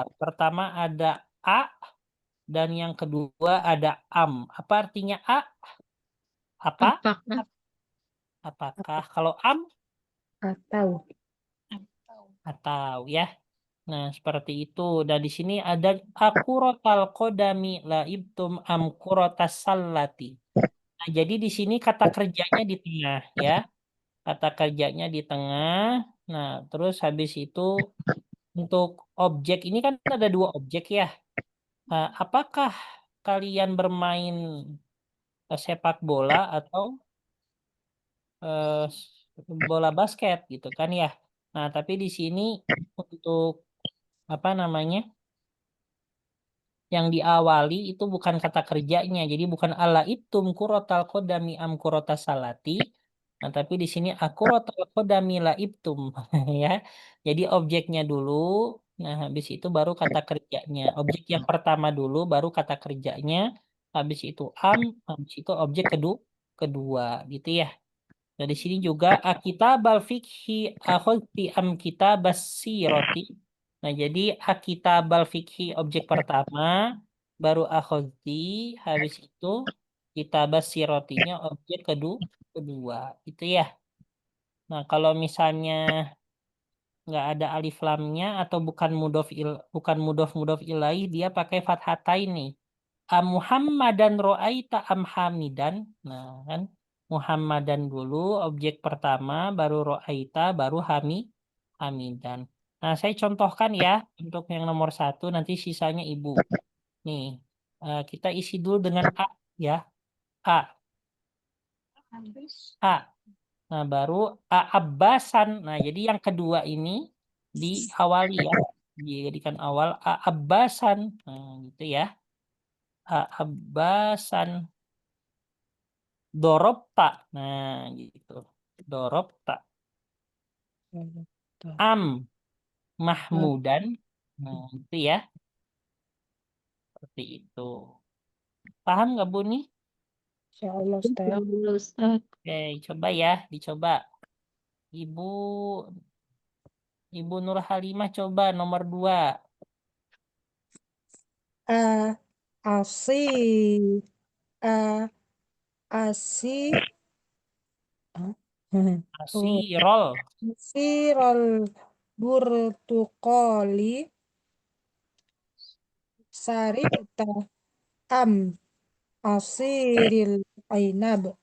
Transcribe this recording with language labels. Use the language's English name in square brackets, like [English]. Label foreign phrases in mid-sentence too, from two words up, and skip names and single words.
[Indonesian] Pertama ada a dan yang kedua ada am. Apa artinya a? Apa? Apakah Apakah? Kalau am Atau. atau ya. Nah, seperti itu. Dan di sini ada [Arabic] أكرة القدم لعبتم أم كرة السلة. [Indonesian] Nah, jadi di sini kata kerjanya di tengah ya. Kata kerjanya di tengah. Nah, terus habis itu untuk objek ini kan ada dua objek ya. Apakah kalian bermain sepak bola atau bola basket gitu kan ya. Nah, tapi di sini untuk apa namanya? Yang diawali itu bukan kata kerjanya. Jadi bukan [Arabic] ألعبتم كرة القدم أم كرة السلة. [Indonesian] Nah, tapi di sini [Arabic] أكرة القدم لعبتم [Indonesian] ya. Jadi objeknya dulu, nah habis itu baru kata kerjanya. Objek yang pertama dulu baru kata kerjanya, habis itu habis itu objek kedua gitu ya. Nah, di sini juga [Arabic] أكتاب الفقه أخذت أم كتاب السيرة. [Indonesian] Nah, jadi [Arabic] أكتاب الفقه [Indonesian] objek pertama, baru akhadti, habis itu [Arabic] كتاب السيرة [Indonesian] objek kedua. Itu ya. Nah, kalau misalnya nggak ada alif lamnya atau bukan [Arabic] مضاف إليه, [Indonesian] dia pakai fathatain nih. [Arabic] أمحمدا رأيت أم حامدا. [Indonesian] Nah, kan Muhammadan dulu objek pertama, baru ro'aita, baru hamidan. Nah, saya contohkan ya untuk yang nomor satu, nanti sisanya ibu. Nih, kita isi dulu dengan A ya. A, Habis. A. Nah, baru Abbasan. Nah, jadi yang kedua ini diawali ya. Dijadikan awal Abbasan. Nah, gitu ya. Abbasan. Dorobta. Nah, gitu. [Arabic] ضربت. أم محمودا. [Indonesian] Nah, itu ya. Seperti itu. Paham nggak, Bu nih? [Arabic] إن شاء الله, [Indonesian] Ustaz. Alhamdulillah, Ustaz. Oke, coba ya. Dicoba. Ibu Ibu Nur Halimah coba nomor 2. A, asi, A, asi, ah, oh, [Arabic] Asirol. عصير البرتقال شربت أم عصير العنب.